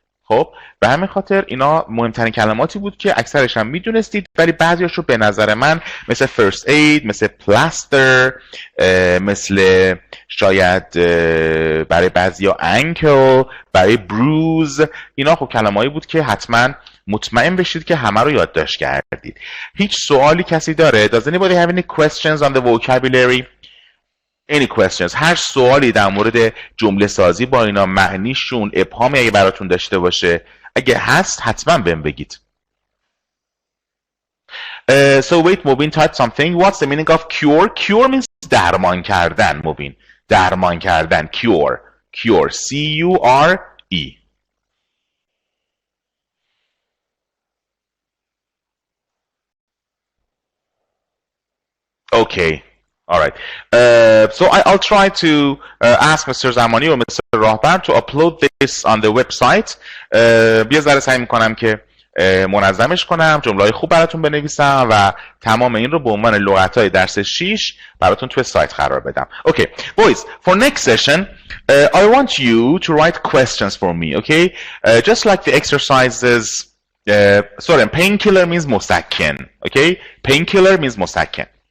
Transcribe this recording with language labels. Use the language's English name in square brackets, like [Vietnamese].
[Persian] خب به همین خاطر اینا مهمترین کلماتی بود که اکثرش هم میدونستید، ولی بعضیاش رو به نظر من مثل first aid، مثل plaster، مثل شاید برای بعضیا ankle، برای bruise، اینا خب کلمه‌ای بود که حتما مطمئن بشید که همه رو یادداشت کردید. هیچ سوالی کسی داره؟ [English] Does anybody have any questions on the vocabulary? Any questions؟ [Persian] هر سوالی در مورد جمله سازی با اینا، معنیشون، ابهامی اگه براتون داشته باشه، اگه هست حتما بهم بگید. [English] So wait, Mubin typed something. What's the meaning of cure? Cure means [Persian] درمان کردن. Mubin, درمان کردن. [English] Cure. Cure. C-U-R-E. Okay. All right. So I'll try to ask Mr. Zamani or Mr. Rahbar to upload this on the website. [Persian] یه ذره سعی میکنم که منظمش کنم، جمله‌های خوب براتون بنویسم و تمام این رو به عنوان لغت‌های درس 6 براتون توی سایت قرار بدم. [English] Okay, boys, for next session, I want you to write questions for me, okay? Just like the exercises, sorry, painkiller means مسکن, okay? Painkiller means مسکن.